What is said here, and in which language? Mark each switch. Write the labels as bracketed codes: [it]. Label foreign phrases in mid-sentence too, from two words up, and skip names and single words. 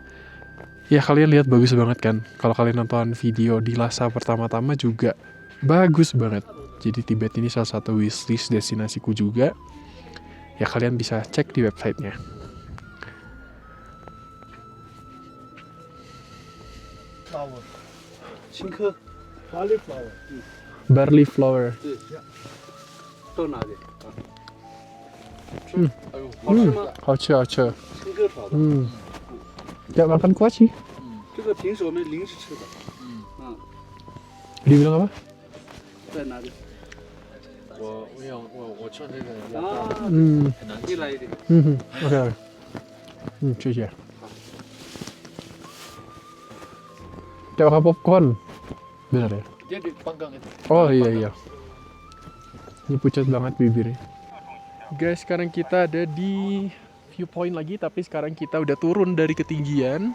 [id] Ya kalian lihat bagus banget kan. Kalau kalian nonton video di Lhasa pertama-tama juga bagus banget. Jadi Tibet ini salah satu wishlist destinasiku juga. Ya kalian bisa cek di websitenya. [en] flower，青稞 ，barley flower， Barley flower. [zh] 对，都拿的啊。哎呦，好吃吗？好吃好吃。青稞炒的。 [id] Tidak makan kuah sih. [zh] 这个平时我们临时吃的。 [id] Dibilang apa? [zh] 再拿点。我吃这个啊，很难你来一点。 Oke. 谢谢. [id] Tidak makan popcorn. Benar ya? dia dipanggang itu. Oh iya. Ini pucat banget bibirnya. Guys, sekarang kita ada di viewpoint lagi, tapi sekarang kita udah turun dari ketinggian.